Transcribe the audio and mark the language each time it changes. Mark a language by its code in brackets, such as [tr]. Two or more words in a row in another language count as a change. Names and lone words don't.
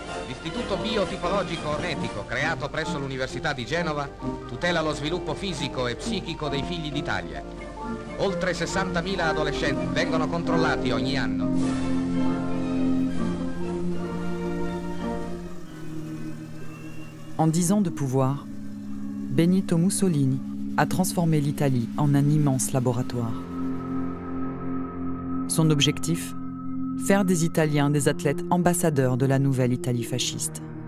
[it] L'Istituto Biotipologico Ornetico, creato presso l'Università di Genova, tutela lo sviluppo fisico e psichico dei figli d'Italia. Oltre 60.000 adolescenti vengono controllati ogni anno. [fr] En 10 ans de pouvoir, Benito Mussolini a transformé l'Italie en un immense laboratoire. Son objectif ? Faire des Italiens des athlètes ambassadeurs de la nouvelle Italie fasciste.